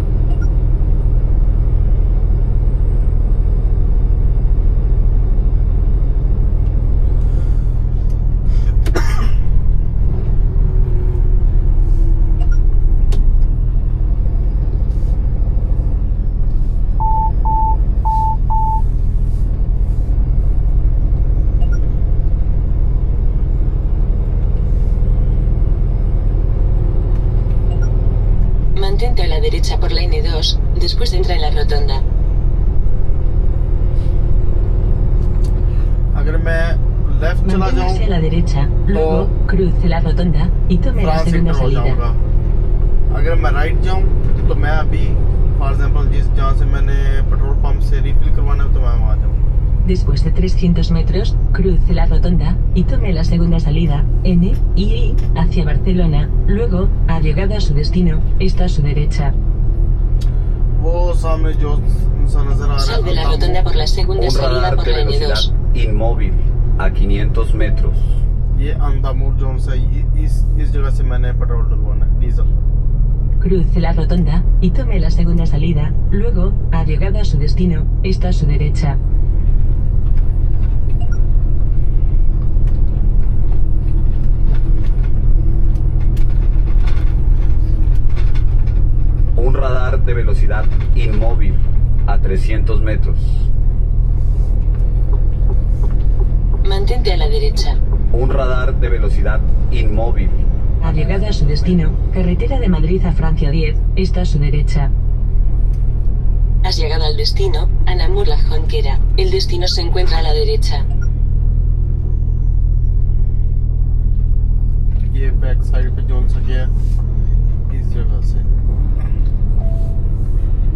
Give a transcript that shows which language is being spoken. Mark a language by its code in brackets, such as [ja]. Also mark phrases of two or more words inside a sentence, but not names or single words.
[es] Mantente a la derecha por la N2, después entra en la rotonda. [hi] अगर मैं लेफ्ट चला [es] Manténgase a [hi] जाऊँ [es] la derecha, luego, cruce la rotonda, y tome la फ्रांस segunda [hi] एंटर हो [es] salida. [hi] जाऊंगा। अगर मैं राइट जाऊँ तो मैं अभी [en] for example [hi] जहाँ से मैंने [en] petrol pump [hi] से रिफिल करवाना है तो मैं वहाँ जाऊँगा। [es] Después de 300 metros, cruce la rotonda y tome la segunda salida, N y I, hacia Barcelona. Luego, ha llegado a su destino, está a su derecha. [hi] वो सामने जो सा नजर आ रहा [es] Sal de la [hi] है [es] rotonda por la segunda Un salida radar por de la velocidad N2. inmóvil a 500 metros. [hi] ये अंदामूर जोन से इस जगह से मैंने पेट्रोल डलवाना है, डीजल। [es] Cruce la rotonda y tome la segunda salida. Luego, ha llegado a su destino, está a su derecha. Un radar de velocidad inmóvil a 300 metros. Mantente a la derecha. Un radar de velocidad inmóvil. Ha llegado a su destino, carretera de Madrid a Francia 10, está a su derecha. Has llegado al destino, a Namur la Jonquera. El destino se encuentra a la derecha. [hi] ये [en] back side [hi] पे जोन सा गया इस जगह से।